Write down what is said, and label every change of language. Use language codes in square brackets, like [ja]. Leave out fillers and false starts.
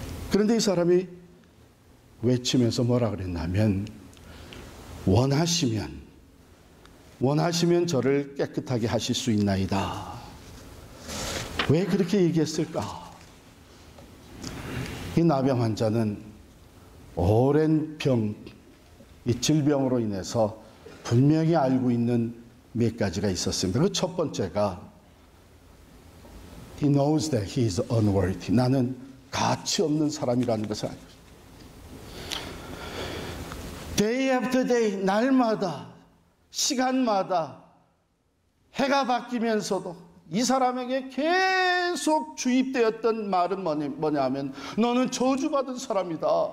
[ko] 그런데 이 사람이 외치면서 뭐라 그랬냐면, 원하시면 저를 깨끗하게 하실 수 있나이다. 왜 그렇게 얘기했을까? 이 나병 환자는 오랜 병, 이 질병으로 인해서 분명히 알고 있는 몇 가지가 있었습니다. 그 첫 번째가 [en] He knows that he is unworthy. [ko] 나는 가치 없는 사람이라는 것을 알고 있습니다. [en] Day after day, [ko] 날마다, 시간마다 해가 바뀌면서도 이 사람에게 계속 주입되었던 말은 뭐냐면 너는 저주받은 사람이다.